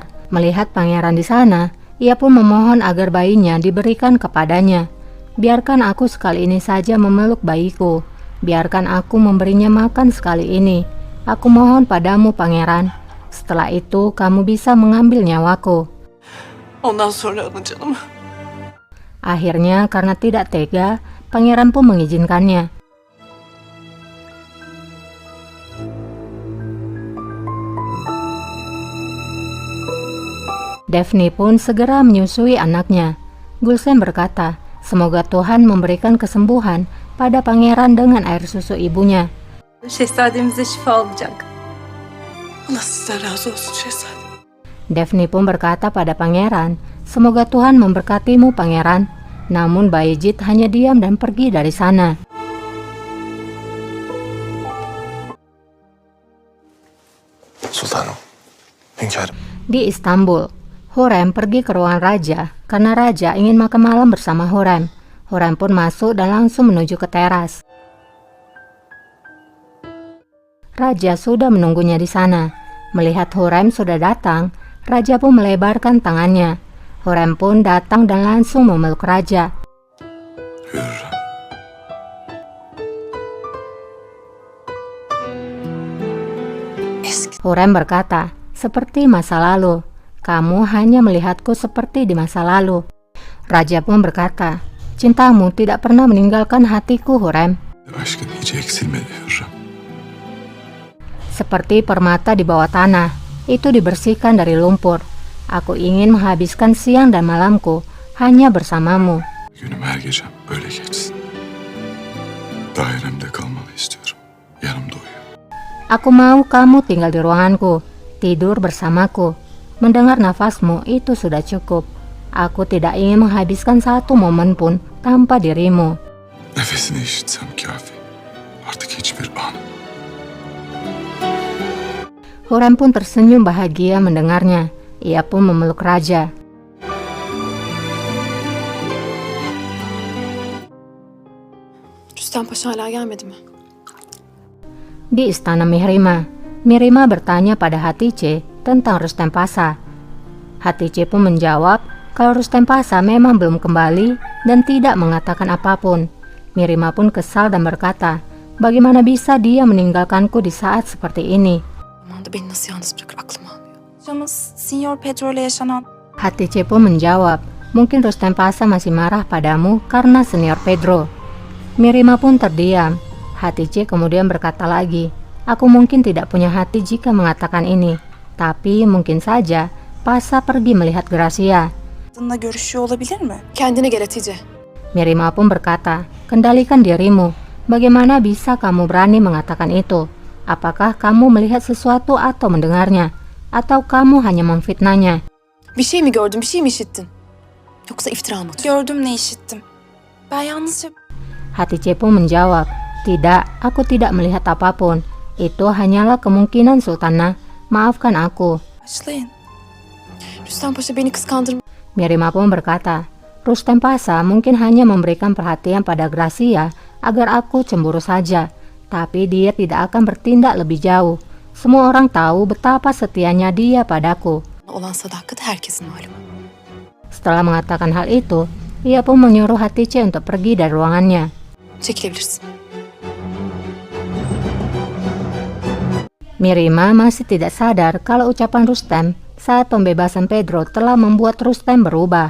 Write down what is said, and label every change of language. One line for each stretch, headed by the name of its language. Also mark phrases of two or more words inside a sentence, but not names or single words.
Indonesian: Melihat pangeran di sana, ia pun memohon agar bayinya diberikan kepadanya. "Biarkan aku sekali ini saja memeluk bayiku. Biarkan aku memberinya makan sekali ini. Aku mohon padamu, pangeran. Setelah itu kamu bisa mengambil nyawaku."
Turkish: Ondan sonra alın canımı.
Indonesian: Akhirnya karena tidak tega, pangeran pun mengizinkannya. Daphne pun segera menyusui anaknya. Gulsen berkata, semoga Tuhan memberikan kesembuhan pada pangeran dengan air susu ibunya.
Turkish: Şehzademize şifa olacak. Allah sizden razı olsun şehzadem.
Indonesian: Daphne pun berkata pada pangeran, semoga Tuhan memberkatimu, pangeran. Namun Bayezid hanya diam dan pergi dari sana.
Turkish: Sultanım, hünkârım.
Indonesian: Di Istanbul, Hurrem pergi ke ruangan raja karena raja ingin makan malam bersama Hurrem. Hurrem pun masuk dan langsung menuju ke teras. Raja sudah menunggunya di sana. Melihat Hurrem sudah datang, raja pun melebarkan tangannya. Hurrem pun datang dan langsung memeluk raja. Hürrem. Hurrem berkata, seperti masa lalu. Kamu hanya melihatku seperti di masa lalu. Raja pun berkata, cintamu tidak pernah meninggalkan hatiku, Hurrem.
Turkish: Aşkın hiç eksilmedi Hürrem.
Indonesian: Seperti permata di bawah tanah, itu dibersihkan dari lumpur. Aku ingin menghabiskan siang dan malamku hanya bersamamu.
Turkish: Günüm her gecem böyle geçsin. Dairemde kalmanı istiyorum. Yanımda uyu.
Indonesian: Aku mau kamu tinggal di ruanganku, tidur bersamaku. Mendengar nafasmu itu sudah cukup. Aku tidak ingin menghabiskan satu momen pun tanpa dirimu.
Turkish: Nefesini işitsem kafi. Artık hiçbir an.
Indonesian: Hurrem pun tersenyum bahagia mendengarnya. Ia pun memeluk raja.
Turkish: Rüstem Paşa hala gelmedi mi?
Indonesian: Di istana Mihrimah, Mirima bertanya pada Hatice tentang Rustem Pasha. Hatice pun menjawab kalau Rustem Pasha memang belum kembali dan tidak mengatakan apapun. Mirima pun kesal dan berkata, Bagaimana bisa dia meninggalkanku di saat seperti ini?
Turkish: Aman da beni nasıl yalnız bırakır aklım almıyor. Hocamız Sinyor Pedro ile yaşanan
Indonesian: Hatice pun menjawab, mungkin Rustem Pasa masih marah padamu karena senior Pedro. Mirima pun terdiam. Hatice kemudian berkata lagi, aku mungkin tidak punya hati jika mengatakan ini. Tapi mungkin saja Pasa pergi melihat Gracia.
Turkish: kadınla görüşüyor olabilir mi? Kendine gel Hatice.
Indonesian: Mirima pun berkata, kendalikan dirimu. Bagaimana bisa kamu berani mengatakan itu? Apakah kamu melihat sesuatu atau mendengarnya? Atau kamu hanya memfitnahnya?
Turkish: Bir şey mi gördün, bir şey mi işittin? Yoksa iftira mı? Gördüm ne işittim. Ben yalnızca
Indonesian: Hatice pun menjawab, tidak, aku tidak melihat apapun. Itu hanyalah kemungkinan Sultanah. Maafkan aku.
Turkish: başlayın. Rüstem Paşa beni kıskandırma.
Indonesian: Mirima pun berkata, Rustem Pasa mungkin hanya memberikan perhatian pada Gracia agar aku cemburu saja. Tapi dia tidak akan bertindak lebih jauh. Semua orang tahu betapa setianya dia padaku.
Turkish: Olan sadakat herkesin malumu.
Indonesian: Setelah mengatakan hal itu, ia pun menyuruh Hatice untuk pergi dari ruangannya.
Turkish: Çekilebilirsin.
Indonesian: Mirima masih tidak sadar kalau ucapan Rustem saat pembebasan Pedro telah membuat Rustem berubah.